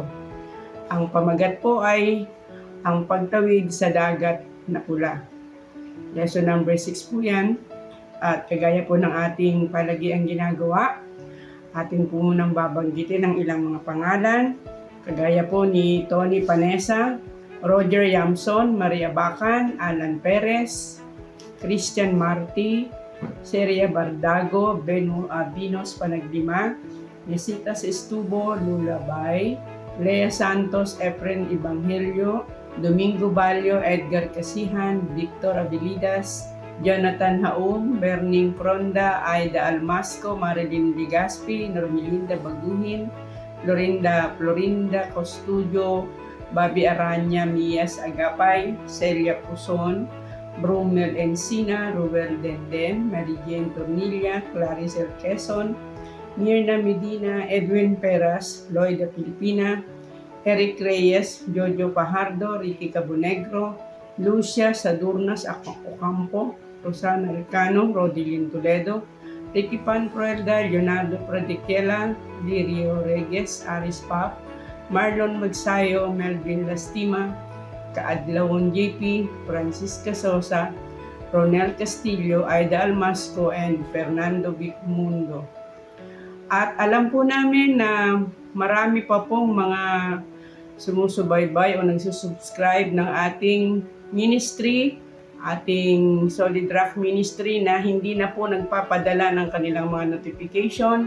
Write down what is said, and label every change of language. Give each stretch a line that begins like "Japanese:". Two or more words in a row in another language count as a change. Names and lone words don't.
Filipino: Ang pamagat po ay ang pagtawid sa dagat na pula.
English: Lesson number
Filipino: 6 po yan. At kagaya po ng ating palagiang ginagawa, atin po munang babanggitin ang ilang mga pangalan. Kagaya po ni Tony Panesa, Roger Yamson, Maria Bacan, Alan Perez, Christian Marti, Seria Bardago, Binos Panaglima, Nesitas Estubo, Lula Bay, Lea Santos, Efren Evangelio, Domingo Balyo, Edgar Casihan, Victor Abilidas, Jonathan Haum, Berning Fronda, Aida Almasco, Marilyn Ligaspi, Normelinda Baguhin, Florinda Costudio, Bobby Aranya, Mias Agapay, Celia Puson, Brumel Encina, Ruel Denden, Mary Jane Tornilla, Clarice Quezon, Mirna Medina, Edwin Peras, Lloyda Filipina, Eric Reyes, Jojo Pajardo, Ricky Cabonegro, Lucia Sadurnas Ocampo, Rosana Recano, Rodilyn Toledo, Ricky Panfruelda, Leonardo Pradiquela, Lirio Reges, Aris Pap, Marlon Magsayo, Melvin Lastima, Kaadlawon JP, Francisca Sosa, Ronel Castillo, Aida Almasco, and Fernando Vicmundo. At alam po namin na marami pa pong mga sumusubaybay o nagsusubscribe ng ating ministry, ating Solid Rock Ministry na hindi na po nagpapadala ng kanilang mga notification.